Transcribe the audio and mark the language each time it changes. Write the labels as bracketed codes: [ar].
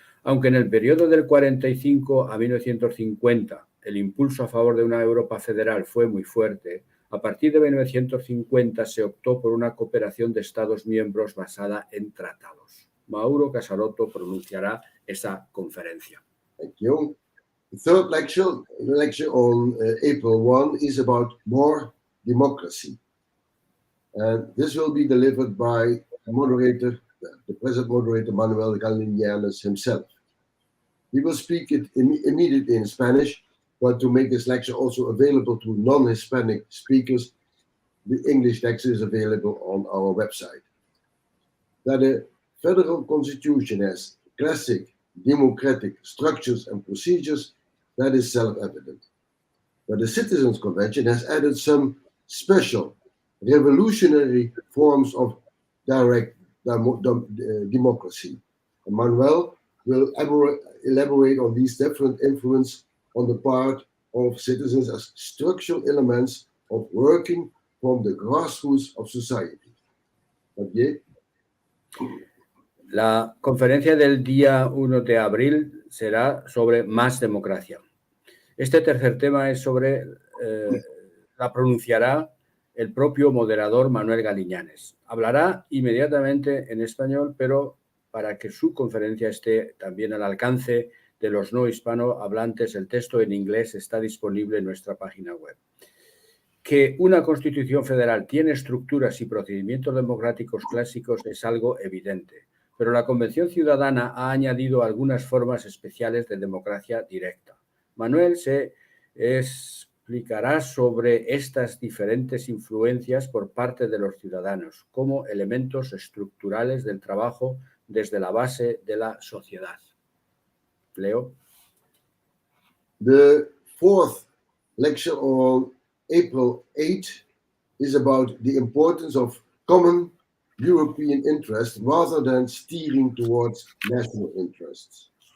[es] Aunque en el periodo del 45 a 1950 el impulso a favor de una Europa federal fue muy fuerte, a partir de 1950 se optó por una cooperación de Estados miembros basada en tratados. Mauro Casarotto pronunciará esa conferencia. [en] Thank you. The third lecture, the lecture on April 1, is about more democracy. And this will be delivered by moderator, the present moderator, Manuel Galiñanes himself. He will speak it immediately in Spanish, but to make this lecture also available to non-Hispanic speakers, the English lecture is available on our website. That a federal constitution has classic democratic structures and procedures, that is self-evident. But the Citizens Convention has added some special, revolutionary forms of direct democracy. And Manuel will elaborate on these different influences on the part of citizens as structural elements of working from the grassroots of society. Okay? [es] La conferencia del día 1 de abril será sobre más democracia. Este tercer tema es sobre, la pronunciará el propio moderador Manuel Galiñanes. Hablará inmediatamente en español, pero para que su conferencia esté también al alcance de los no hispanohablantes, el texto en inglés está disponible en nuestra página web. Que una constitución federal tiene estructuras y procedimientos democráticos clásicos es algo evidente, pero la Convención Ciudadana ha añadido algunas formas especiales de democracia directa. Manuel se explicará sobre estas diferentes influencias por parte de los ciudadanos como elementos estructurales del trabajo desde la base de la sociedad. Leo. [en] The fourth lecture on April 8 is about the importance of common European interest rather than steering towards national interests.